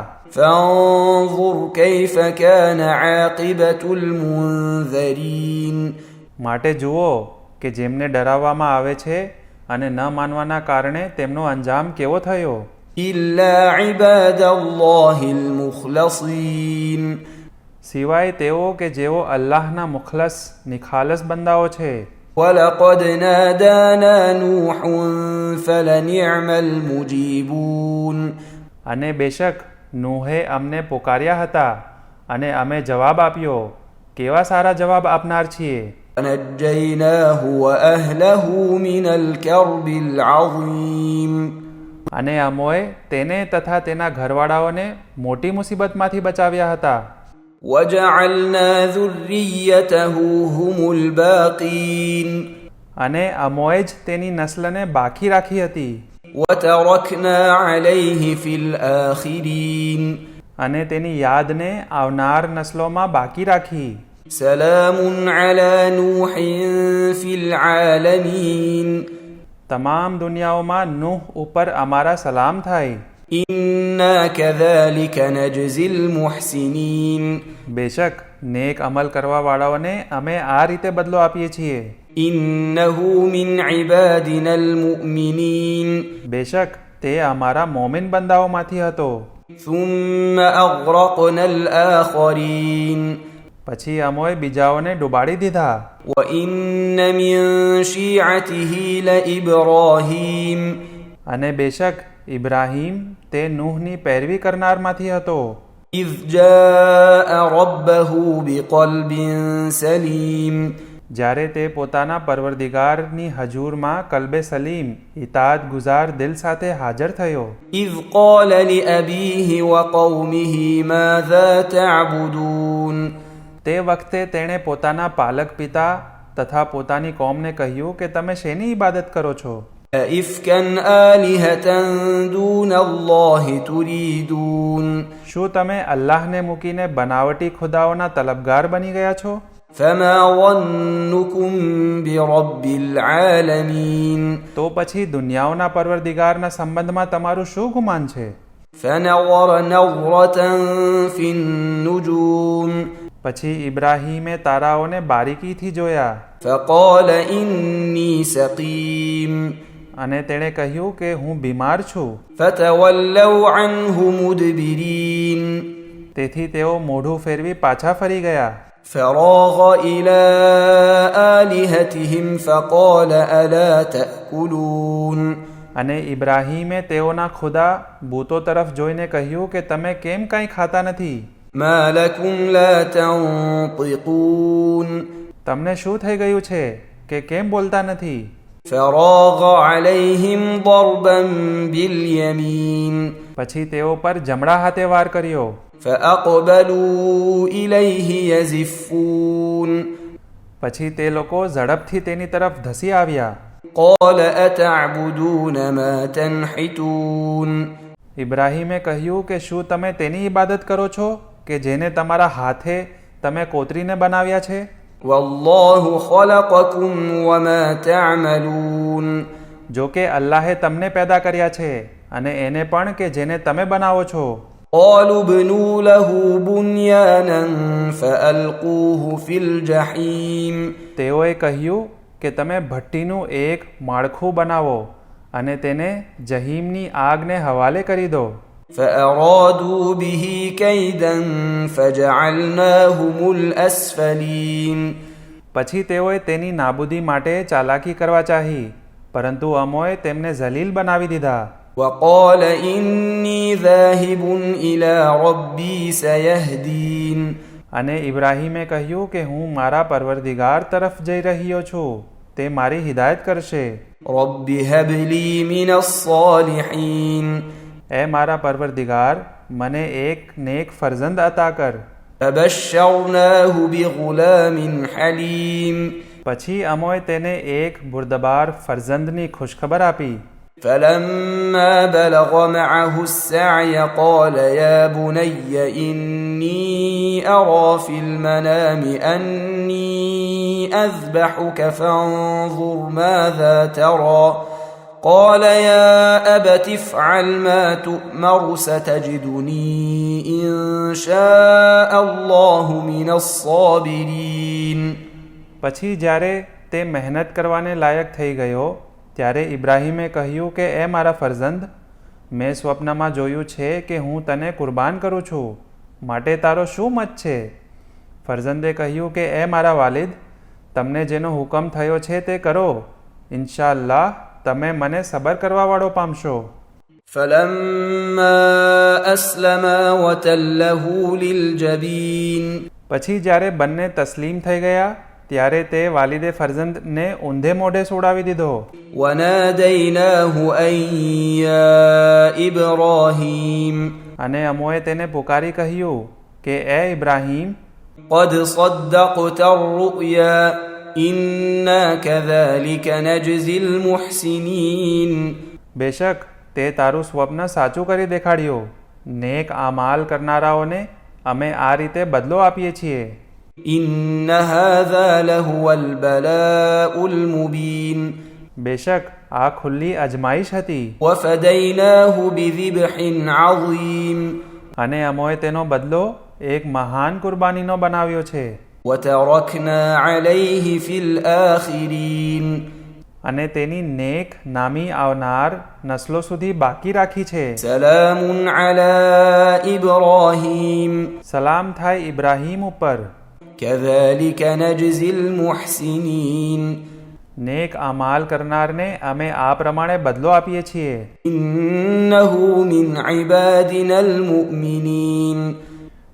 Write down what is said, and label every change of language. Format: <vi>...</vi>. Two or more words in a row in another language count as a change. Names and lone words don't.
<ar>فانظر كيف كان عاقبة المنذرين</ar> <gu>માટે જુઓ કે જેમને ડરાવવામાં આવે છે અને ન માનવાના કારણે તેમનો અંજામ કેવો થયો.</gu> <ar>إلا عباد الله المخلصين</ar> <gu>સિવાય તેઓ કે જેઓ અલ્લાહના મુખલસ નિખાલસ બંદાઓ છે.</gu> <ar>ولقد نادانا نوح فلنعم المجيبون</ar> <gu>અને બેશક નૂહે અમને પુકાર્યા હતા અને અમે જવાબ આપ્યો. કેવા સારા જવાબ આપનાર છીએ.</gu> <ar>ونجيناه وأهله من الكرب العظيم</ar> <gu>અને અમોએ તેને તથા તેના ઘરવાળાઓને મોટી મુસીબતમાંથી બચાવ્યા હતા.</gu> <ar>وجعلنا ذريته هم الباقين</ar> <gu>અને અમોએ જ તેની નસ્લને બાકી રાખી હતી.</gu> <ar>وتركنا عليه في الآخرين</ar> <gu>અને તેની યાદને આવનાર નસ્લોમાં બાકી રાખી.</gu> <ar>سلام على نوح في العالمين</ar> <gu>તમામ દુનિયાઓમાં નૂહ ઉપર અમારા સલામ થાય.</gu> <ar>إنا كذلك نجزي المحسنين</ar> <gu>બેશક નેક અમલ કરવાવાળાઓને અમે આ રીતે બદલો આપીએ છીએ.</gu> <ar>إنه من عبادنا المؤمنين</ar> <gu>બેશક તે અમારા મોમિન બંદાઓમાંથી હતો.</gu> <ar>ثم أغرقنا الآخرين</ar> <gu>પછી અમોએ બીજાઓને ડૂબાડી દીધા.</gu> <ar>وإن من شيعته لإبراهيم</ar> <gu>અને બેશક ઇબ્રાહીમ તે નૂહની પેરવી કરનારમાંથી હતો.</gu> <ar>إذ جاء ربه بقلب سليم</ar> <gu>જ્યારે તે પોતાના પરવરદિગારની હજૂરમાં</gu> <ar>قلب سليم</ar> <gu>ઇતાત ગુજાર દિલ સાથે હાજર થયો.</gu> <ar>إذ قال لأبيه وقومه ماذا تعبدون</ar> <gu>તે વખતે તેણે પોતાના પાલક પિતા તથા પોતાની કોમને કહ્યું કે તમે શેની ઇબાદત કરો છો?</gu> <ar>أئفكا آلهة دون الله تريدون</ar> <gu>શું તમે અલ્લાહને મૂકીને બનાવટી ખુદાઓના તલબગાર બની ગયા છો?</gu> <ar>فما ظنكم برب العالمين</ar> <gu>તો પછી દુનિયાઓના પરવરદિગારના સંબંધમાં તમારું શું ગુમાન છે?</gu> <ar>فنظر نظرة في النجوم</ar> <gu>પછી ઇબ્રાહીમે તારાઓને બારીકીથી જોયા</gu> <ar>فقال إني سقيم</ar> <gu>અને તેણે કહ્યું કે હું બીમાર છું.</gu> <ar>فتولوا عنه مدبرين</ar> <gu>તેથી તેઓ મોઢું ફેરવી પાછા ફરી ગયા.</gu> <ar>فراغ إلى آلهتهم فقال ألا تأكلون</ar> <gu>અને ઇબ્રાહીમે તેઓના ખુદા બૂતો તરફ જોઈને કહ્યું કે તમે કેમ કાંઈ ખાતા નથી?</gu> <ar>ما لكم لا تنطقون</ar> <gu>તમને શું થઈ ગયું છે કે કેમ બોલતા નથી?</gu> <ar>فراغ عليهم ضربا باليمين</ar> <gu>પછી તેઓ પર જમણા હાથે વાર કર્યો.</gu> <ar>فأقبلوا إليه يزفون</ar> <gu>પછી તે લોકો ઝડપથી તેની તરફ ધસી આવ્યા.</gu> <ar>قال أتعبدون ما تنحتون</ar> <gu>ઇબ્રાહીમે કહ્યું કે શું તમે તેની ઇબાદત કરો છો કે જેને તમારા હાથે તમે કોતરીને બનાવ્યા છે?</gu> <ar>والله خلقكم وما تعملون</ar> <gu>જો કે અલ્લાહે તમને પેદા કર્યા છે અને એને પણ કે જેને તમે બનાવો છો.</gu> <ar>قالوا ابنوا له بنيانا فألقوه في الجحيم</ar> <gu>તેઓએ કહ્યું કે તમે ભઠ્ઠીનું એક માળખું બનાવો અને તેને જહીમની આગને હવાલે કરી દો.</gu> <ar>فأرادوا به كيدا فجعلناهم الأسفلين</ar> <gu>પછી તેઓએ તેની નાબૂદી માટે ચાલાકી કરવા ચાહી, પરંતુ અમોએ તેમને જલીલ બનાવી દીધા.</gu> <ar>وقال إني ذاهب إلى ربي سيهدين</ar> <gu>અને ઇબ્રાહીમે કહ્યું કે હું મારા પરવરદિગાર તરફ જઈ રહ્યો છું, તે મારી હિદાયત કરશે.</gu> <ar>رب هب لي من الصالحين</ar> <gu>એ મારા પરવરદિગાર મને એક નેક ફરજંદ અતા કર.</gu> <ar>فبشرناه بغلام حليم</ar> <gu>પછી અમોએ તેને એક બુરદબાર ફરજંદની ખુશખબર આપી.</gu> <ar>فلما بلغ معه السعي قال يا بني إني أرى في المنام أني أذبحك فانظر ماذا ترى قال يا أبت افعل ما تؤمر ستجدني إن شاء الله من الصابرين</ar> <gu>પછી જ્યારે તે મહેનત કરવાને લાયક થઈ ગયો ત્યારે ઇબ્રાહીમે કહ્યું કે એ મારા ફરજંદ, મેં સ્વપ્નમાં જોયું છે કે હું તને કુરબાન કરું છું, માટે તારો શું મત છે? ફરજંદે કહ્યું કે એ મારા વાલિદ, તમને જેનો હુકમ થયો છે તે કરો,</gu> <ar>إن شاء الله</ar> <gu>તમે મને સબર કરવાવાળો પામશો.</gu> <ar>فلما أسلما وتله للجبين</ar> <gu>પછી જ્યારે બંને તસ્લીમ થઈ ગયા ત્યારે તે વાલિદે ફરજંદને ઊંધે મોઢે સોડાવી દીધો.</gu> <ar>وناديناه أن يا إبراهيم</ar> <gu>અને અમોએ તેને પુકારી કહ્યું કે એ ઇબ્રાહીમ,</gu> <ar>قد صدقت الرؤيا إنا كذلك نجزي المحسنين</ar> <gu>બેશક તે તારું સ્વપ્ન સાચું કરી દેખાડ્યું, નેક આમાલ કરનારાઓને અમે આ રીતે બદલો આપીએ છીએ.</gu> <ar>إن هذا لهو البلاء المبين</ar> <gu>બેશક આ ખુલ્લી અજમાઈશ હતી.</gu> <ar>وفديناه بذبح عظيم</ar> <gu>અને અમોએ તેનો બદલો એક મહાન કુરબાનીનો બનાવ્યો છે.</gu> <ar>وتركنا عليه في الآخرين</ar> <gu>અને તેની નેક નામી આવનાર નસ્લો સુધી બાકી રાખી છે.</gu> <ar>سلام على إبراهيم</ar> <gu>સલામ થાય ઇબ્રાહીમ ઉપર.</gu> <ar>كذلك نجزي المحسنين</ar> <gu>નેક અમાલ કરનારને અમે આ પ્રમાણે બદલો આપીએ છીએ.</gu> <ar>إنه من عبادنا المؤمنين</ar>